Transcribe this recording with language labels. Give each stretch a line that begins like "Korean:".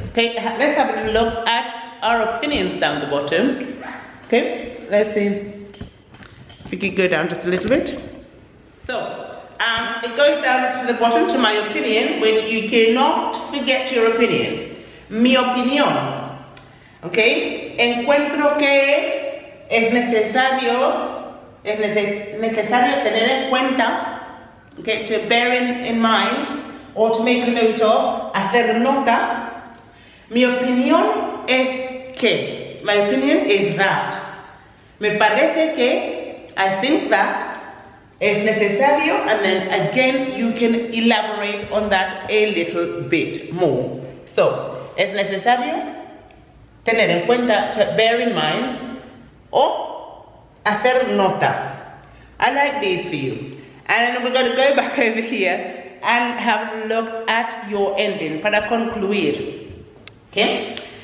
English: Okay, let's have a look at our opinions down the bottom. Okay, let's see if we could go down just a little bit. So, it goes down to the bottom to my opinion, which you cannot forget your opinion.
Spanish: Mi opinión. Okay? Encuentro que es necesario tener en cuenta,
English: okay, to bear in mind, or to make a note of,
Spanish: hacer nota. Mi opinión es que.
English: My opinion is that.
Spanish: Me parece que,
English: I think that.
Spanish: Es necesario,
English: and then again you can elaborate on that a little bit more. So,
Spanish: es necesario tener en cuenta,
English: to bear in mind, or
Spanish: hacer nota.
English: I like these for you. And we're going to go back over here and have a look at your ending
Spanish: para concluir.
English: Okay?